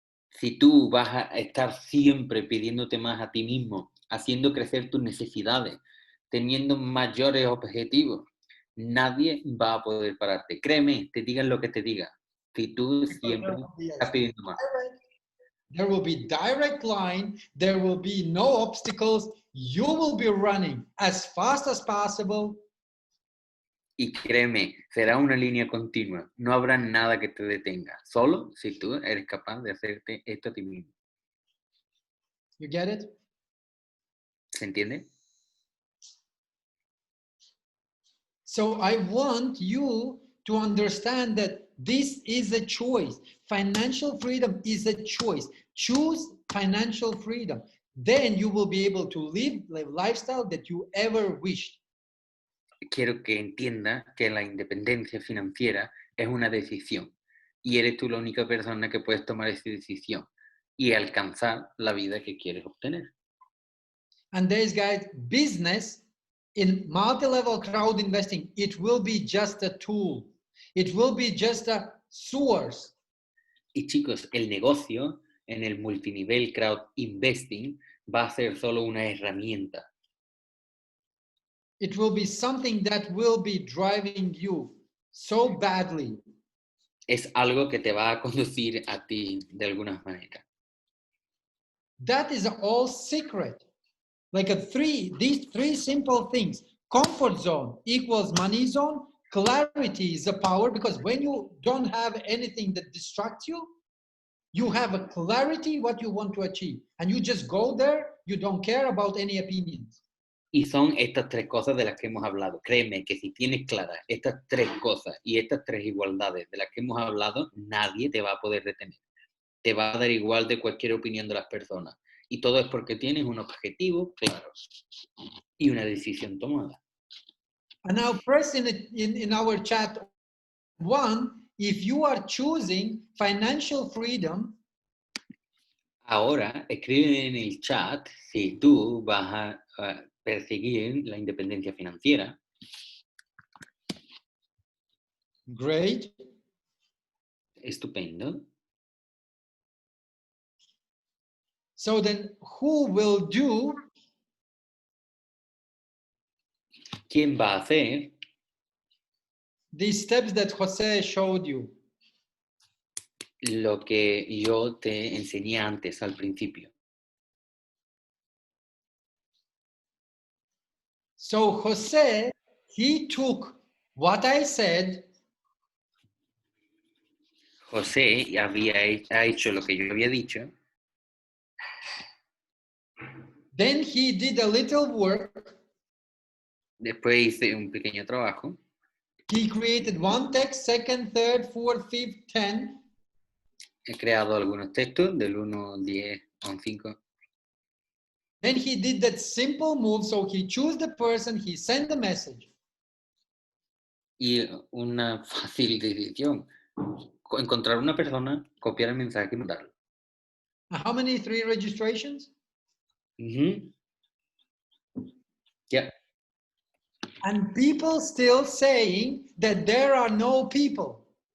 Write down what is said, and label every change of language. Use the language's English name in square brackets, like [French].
[Spanish] Si tú vas a estar siempre pidiéndote más a ti mismo, haciendo crecer tus necesidades, teniendo mayores objetivos, nadie va a poder pararte. Créeme, te digan lo que te diga. Si tú siempre estás pidiendo más. [English] There will be direct line, there will be no obstacles, you will be running as fast as possible. [Spanish] Y créeme, será una línea continua. No habrá nada que te detenga. Solo si tú eres capaz de hacerte esto a ti mismo. [English] You get it? [Spanish] ¿Se entiende? [English] So I want you to understand that this is a choice. Financial freedom is a choice. Choose financial freedom. Then you will be able to live the lifestyle that you ever wished. [Spanish] Quiero que entiendas que la independencia financiera es una decisión y eres tú la única persona que puedes tomar esa decisión y alcanzar la vida que quieres obtener. [English] And there's, guys, business in multi-level crowd investing, it will be just a tool. It will be just a source. [Spanish] Y chicos, el negocio en el multinivel crowd investing va a ser solo una herramienta. [English] It will be something that will be driving you so badly. [Spanish] Es algo que te va a conducir a ti de alguna manera. [English] That is all secret. Like these three simple things. Comfort zone equals money zone. Clarity is a power, because when you don't have anything that distracts you, you have a clarity what you want to achieve. And you just go there, you don't care about any opinions. [Spanish] Y son estas tres cosas de las que hemos hablado. Créeme que si tienes claras estas tres cosas y estas tres igualdades de las que hemos hablado, nadie te va a poder detener. Te va a dar igual de cualquier opinión de las personas. Y todo es porque tienes un objetivo claro y una decisión tomada. [English] And now press in our chat 1, if you are choosing financial freedom. [Spanish] Ahora, escribe en el chat si tú vas a perseguir la independencia financiera. [English] Great. [Spanish] Estupendo. [English] So then who will do? [Spanish] ¿Quién va a hacer? [English] These steps that Jose showed you. [Spanish] Lo que yo te enseñé antes, al principio. [English] So Jose, he took what I said. [Spanish] José ha hecho lo que yo había dicho. [English] Then he did a little work. [Spanish] Después hice un pequeño trabajo. [English] He created one text, second, third, fourth, fifth, 10. [Spanish] He creado algunos textos del 1 al 10 a un 5. [English] Then he did that simple move, so he chose the person, he sent the message. [Spanish] Y una fácil decisión. Encontrar una persona, copiar el mensaje y mandarlo. [English] How many 3 registrations? Yeah. And people still saying that there are no people.